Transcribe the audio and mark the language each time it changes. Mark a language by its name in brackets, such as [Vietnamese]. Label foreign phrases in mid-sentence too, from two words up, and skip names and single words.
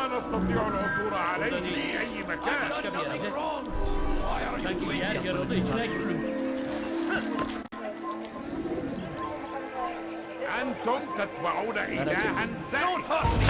[Arabic] نستطيع العثور عليه في أي مكان. [Turkish] Başka bir yere. Sanki yer yarıldı içine girdi. [Arabic] أنتم تتبعون إلها زائفا.